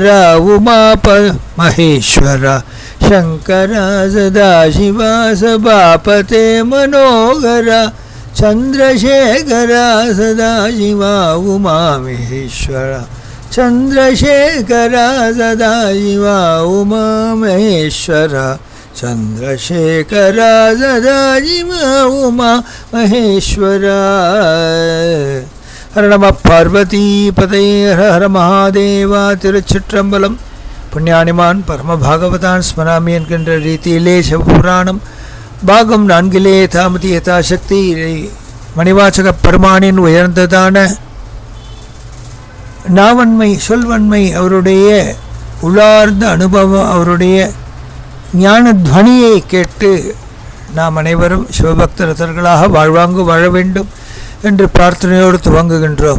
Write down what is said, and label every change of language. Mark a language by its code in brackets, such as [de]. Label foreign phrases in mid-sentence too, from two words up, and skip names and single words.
[sa] उमाप महेश्वर शंकर सदाशिव सभापते मनोहर चंद्रशेखर सदाशिव उमा महेश्वर चंद्रशेखर सदाशिव उमा महेश्वर चंद्रशेखर सदाशिव उमा महेश्वर हर नम पार्वती पतये हर हर महादेवा तिरुचिट्रंबलम पुण्यानिमान परम भागवतान स्मरामि [ta] என்கின்ற ரீதியிலே சிவபுராணம் பாகம் 4 தாமதி யதாசக்தி மணிவாசக பெருமானின் உயர்ந்ததான நாவன்மை சொல்வன்மை அவருடைய உள்ளார்ந்த அனுபவம் அவருடைய ஞான துவனியை கேட்டு நாம் அனைவரும் சிவபக்தர்களாக வாழ்வாங்கு வாழ வேண்டும் என்று பிரார்த்தனையோடு துவங்குகின்றோம்.